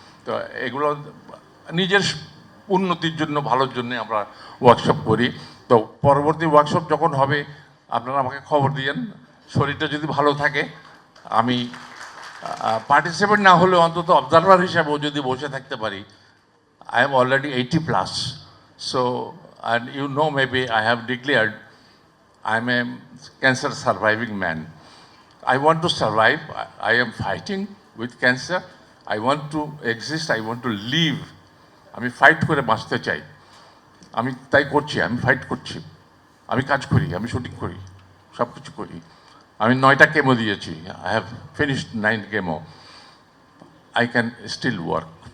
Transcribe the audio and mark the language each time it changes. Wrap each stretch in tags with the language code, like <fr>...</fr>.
<bn>তো এগুলো নিজের উন্নতির জন্য, ভালোর জন্য আমরা ওয়ার্কশপ করি। তো পরবর্তী ওয়ার্কশপ যখন হবে আপনারা আমাকে খবর দিয়েন, শরীরটা যদি ভালো থাকে আমি পার্টিসিপেন্ট না হলেও অন্তত অবজারভার হিসাবেও যদি বসে থাকতে পারি।</bn> <en>I am already 80 plus, so and you know maybe I have declared I'm a cancer surviving man. I want to survive. I am fighting with cancer. I want to exist. I want to live.</en> <bn>আমি fight করে বাঁচতে চাই, আমি তাই করছি, আমি fight করছি, আমি কাজ করি, আমি শুটিং করি, সব কিছু করি। আমি 9টা কেমো দিয়েছি,</bn> <en>I have finished 9 chemo, I can still work.</en>